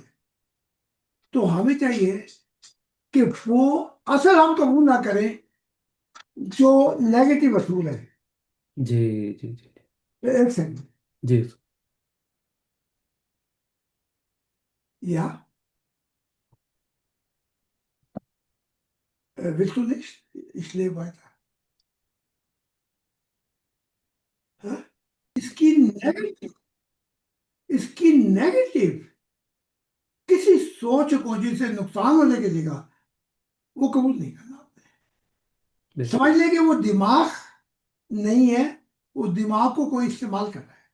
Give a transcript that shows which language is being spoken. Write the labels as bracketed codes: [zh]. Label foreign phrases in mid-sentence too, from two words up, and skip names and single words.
[ur] تو ہمیں چاہیے کہ وہ اصل ہم قبول نہ کریں جو نیگیٹو اصول ہے. جی جی جی ایک سیکنڈ. جی. [de] या willst du nicht? Ich lebe weiter. [ur] ہاں? اس کی نیگیٹو اس کی نیگیٹو کسی سوچ کو جس سے نقصان ہونے کسی کا، وہ قبول نہیں کرنا. بیشک. سمجھ لیں کہ وہ دماغ نہیں ہے، وہ دماغ کو کوئی استعمال کر رہا ہے.